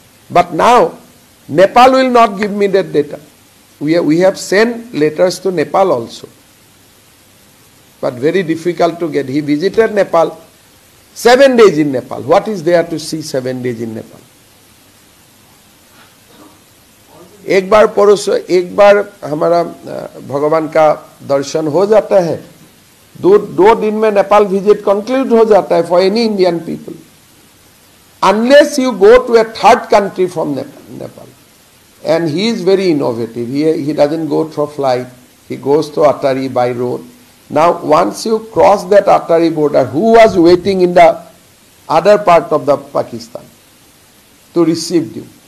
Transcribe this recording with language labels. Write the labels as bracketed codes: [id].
[en] But now, Nepal will not give me that data. We have sent letters to Nepal also. But very difficult to get. He visited Nepal, 7 days in Nepal. What is there to see 7 days in Nepal? [hi] एक बार हमारा भगवान का दर्शन हो जाता है, दो दिन में नेपाल विजिट कंक्लूड हो जाता है [en] For any Indian people. Unless you go to a third country from Nepal. And he is very innovative. He doesn't go through flight. He goes to Atari by road. Now, once you cross that Atari border, who was waiting in the other part of the Pakistan to receive you?